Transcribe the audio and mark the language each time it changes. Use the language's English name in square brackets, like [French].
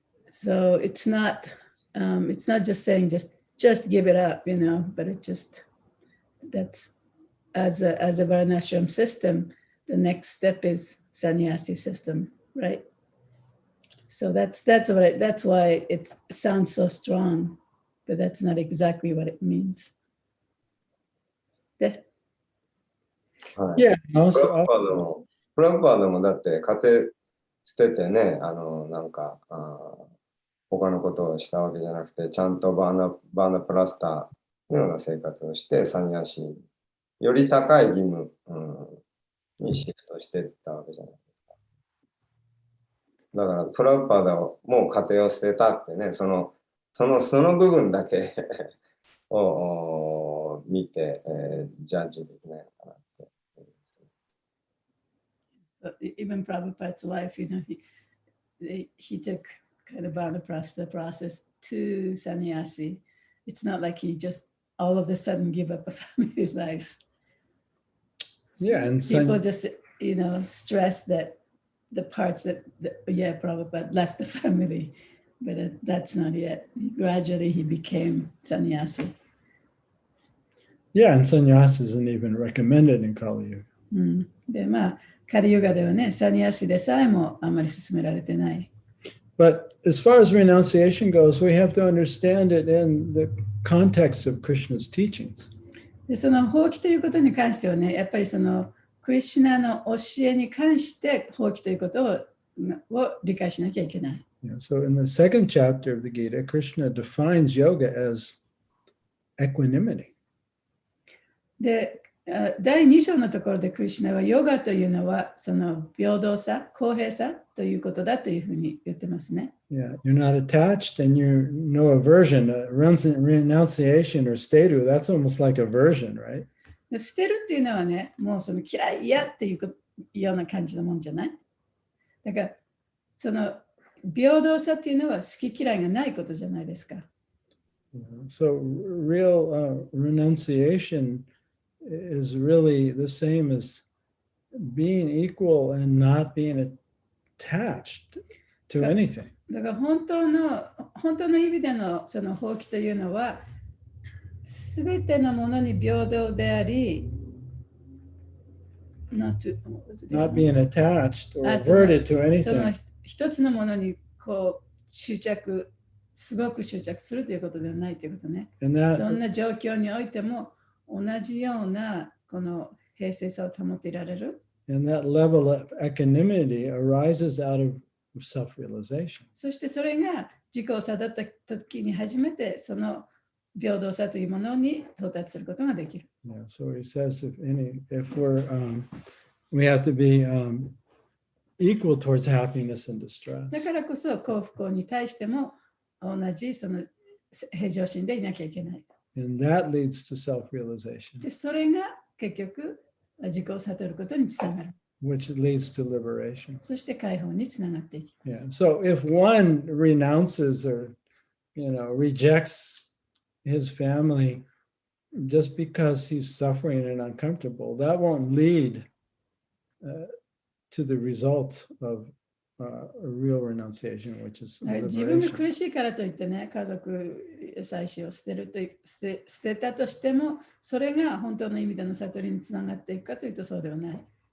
[English] So it's not just saying just give it up, but that's as a varnashram system, the next step is sannyasi system, right? So that's why it sounds so strong, but that's not exactly what it means. [Japanese] で、はい。 [English] Yeah, [Japanese] プラ [English] also, [Japanese] ッパードもだって家庭捨ててね、なんか、他のことをしたわけじゃなくて、ちゃんとバーナプラスターのような生活をして、サニヤシにより高い義務、にシフトしていったわけじゃないですか。だから、プラッパードも家庭を捨てたってね、その部分だけを見て、ジャッジできないのかなって。 [English] So even Prabhupada's life, he took kind of Vanaprastha process to sannyasi. It's not like he just all of a sudden give up a family life. yeah, and People just, stress that the parts that Prabhupada left the family, but that's not yet. Gradually he became sannyasi. yeah, and sannyas isn't even recommended in Kali Yuga. [Japanese] で、カリユガではね、サニヤシでさえもあまり勧められてない。 [English] But as far as renunciation goes, we have to understand it in the context of Krishna's teachings. [Japanese] で、その放棄ということに関してはね、やっぱりそのクリシュナの教えに関して放棄ということを理解しなきゃいけない。 [English] Yeah, so in the second chapter of the Gita, Krishna defines yoga as equanimity. [Japanese] で、第2章のところでクリシュナはヨガというのはその平等さ、公平さということだというふうに言ってますね。 [English] Yeah, you're not attached and you're no aversion. Renunciation or steru, that's almost like aversion, right? [Japanese] で捨てるっていうのはね、もうその嫌い嫌っていうような感じのもんじゃない。だからその平等さっていうのは好き嫌いがないことじゃないですか。 [English] So real renunciation is really the same as being equal and not being attached to anything. [Japanese] だから本当の意味でのその放棄というのは、すべてのものに平等であり、 [English] not being attached or averted to [Japanese] その [English] anything. [Japanese] 一つのものにこうすごく執着するということではないということね。どんな状況においても同じようなこの平静さを保っていられる。 [English] And that level of equanimity arises out of self-realization. [Japanese] そしてそれが自己を悟った時に初めてその平等さというものに到達することができる。 [English] Yeah, so he says if we have to be equal towards happiness and distress. [Japanese] だからこそ幸福に対しても同じその平常心でいなきゃいけない。 [English] And that leads to self-realization. [Japanese] で、それが結局自己を悟ることにつながる。 [English] Which leads to liberation. [Japanese] そして解放につながっていきます。 [English] Yeah. So if one renounces or rejects his family just because he's suffering and uncomfortable, that won't lead to the result of a real renunciation, which is [Japanese] 自分が [English] liberation. [Japanese] 苦しいからといってね、家族妻子を捨てたとしても、それが本当の意味での悟りにつながっていくかというとそうではない。